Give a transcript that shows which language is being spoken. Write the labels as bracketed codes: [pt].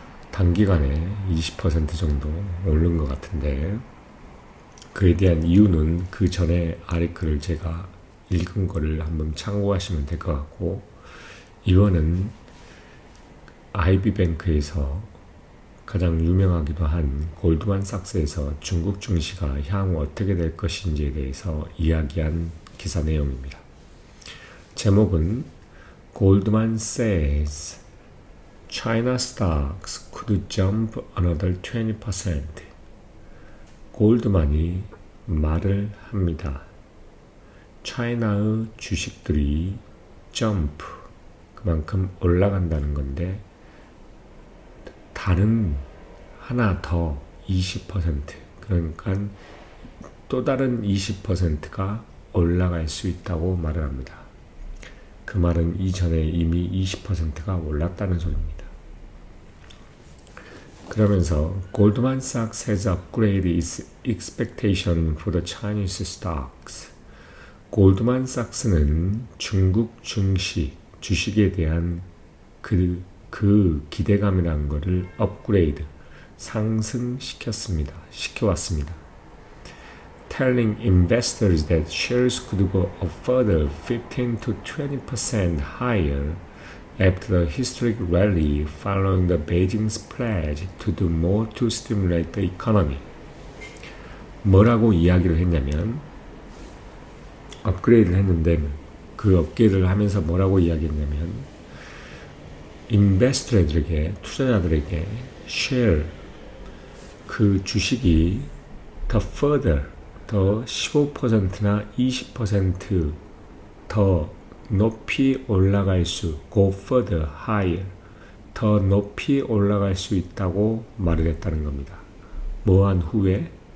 [ko] 단기간에 20% 정도 오른 것 같은데 그에 대한 이유는 그 전에 아티클을 제가 읽은 거를 한번 참고하시면 될 것 같고, 이거는 IB뱅크에서 가장 유명하기도 한 골드만삭스에서 중국 증시가 향후 어떻게 될 것인지에 대해서 이야기한 기사 내용입니다. 제목은 [en] Goldman says China stocks could jump another 20%. [ko] 골드만이 말을 합니다. 차이나의 주식들이 점프, 그만큼 올라간다는 건데, 다른 하나 더 20%, 그러니까 또 다른 20%가 올라갈 수 있다고 말을 합니다. 그 말은 이전에 이미 20%가 올랐다는 소리입니다. 그러면서 [en] Goldman Sachs has upgraded its expectation for the Chinese stocks. [ko] 골드만삭스는 중국 증시, 주식에 대한 그 기대감이라는 것을 업그레이드, 상승시켰습니다. 시켜왔습니다. [en] Telling investors that shares could go a further 15 to 20% higher after the historic rally following the Beijing's pledge to do more to stimulate the economy. [ko] 뭐라고 이야기를 했냐면, 업그레이드를 했는데 그 업그레이드를 하면서 뭐라고 이야기했냐면, 인베스터들에게, 투자자들에게 share, 그 주식이 더 further, 더 15%나 20% 더 높이 올라갈 수, [en] go further, higher, [ko] 더 높이 올라갈 수 있다고 말을 했다는 겁니다. 뭐한 후에?